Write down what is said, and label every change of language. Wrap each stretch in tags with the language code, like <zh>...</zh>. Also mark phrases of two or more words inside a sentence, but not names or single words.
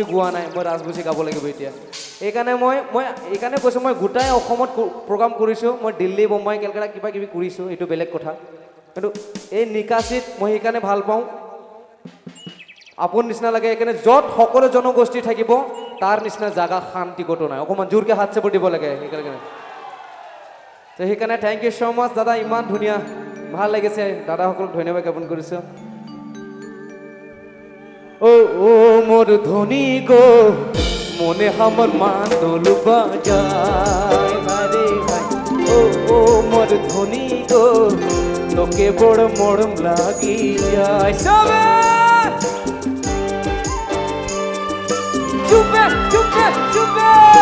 <as>গোৱা নাই মই ৰাজবংশী গাব লাগিব এতিয়া এইকাৰণে কৈছোঁ মই গোটাই অসমত প্ৰগ্ৰাম কৰিছোঁ মই দিল্লী বোম্বাই কেলকাতা কিবা কিবি কৰিছোঁ এইটো বেলেগ কথা কিন্তু এই নিকাচিত মই সেইকাৰণে ভাল পাওঁ আপোন নিচিনা লাগে এইকাৰণে য'ত সকলো জনগোষ্ঠী থাকিব তাৰ নিচিনা জাগা শান্তি ক'তো নাই অকণমান জোৰকৈ হাত চাপৰি দিব লাগে সেইকাৰণে</as> <en>thank you so much</en> <as>দাদা ইমান ধুনীয়া ভাল লাগিছে দাদাসকলক ধন্যবাদ জ্ঞাপন কৰিছোঁ</as> <sck>ও মোর ধনী গো মনে আমার মাদল বাজায় রে ও মোর ধনী গো তোকে বড় মরম লাগি যায় সবে চুপে চুপে চুপে</sck>